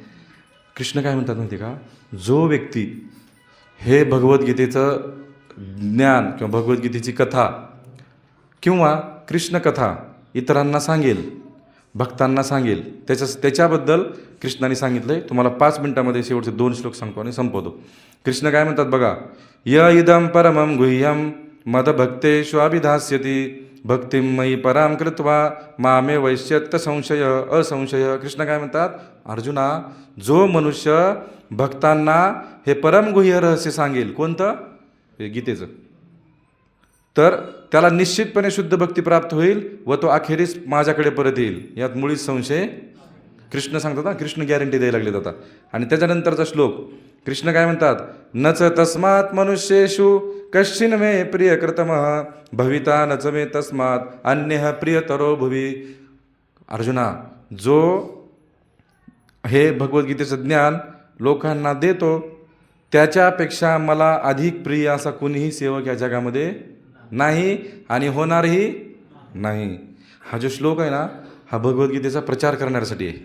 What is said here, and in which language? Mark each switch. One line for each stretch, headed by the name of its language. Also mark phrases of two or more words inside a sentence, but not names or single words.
Marathi: कृष्ण काय म्हणतात माहिती का, जो व्यक्ती हे भगवद्गीतेचं ज्ञान किंवा भगवद्गीतेची कथा किंवा कृष्णकथा इतरांना सांगेल, भक्तांना सांगेल, त्याच्याबद्दल कृष्णाने सांगितलं आहे. तुम्हाला 5 मिनिटामध्ये शेवटचे 2 श्लोक सांगतो आणि संपवतो. कृष्ण काय म्हणतात बघा,
Sanskrit: य इदं परमं गुह्यं मदभक्तेष्वाभिधास्यति भक्तिं मयि परां कृत्वा मामे वैश्यत्त संशय असंशय.
Marathi: कृष्ण काय म्हणतात, अर्जुना, जो मनुष्य भक्तांना हे परमगुह्य रहस्य सांगेल, कोणतं, हे गीतेचं, तर त्याला निश्चितपणे शुद्ध भक्ती प्राप्त होईल व तो अखेरीस माझ्याकडे परत येईल, यात मुळीच संशय. कृष्ण सांगतात ना, कृष्ण गॅरंटी द्यायला लागले आता. आणि त्याच्यानंतरचा श्लोक कृष्ण काय म्हणतात,
Sanskrit: नच तस्मात् मनुष्येषु कश्चिन मे प्रियकृतमः भविता नच मे तस्मात् अन्यः प्रियतरो भुवि.
Marathi: अर्जुना, जो हे भगवद्गीतेचं ज्ञान लोकांना देतो त्याच्यापेक्षा मला अधिक प्रिय असा कुणीही सेवक या जगामध्ये नाही आणि होणारही नाही. हा जो श्लोक आहे ना, हा भगवद्गीतेचा प्रचार करण्यासाठी आहे.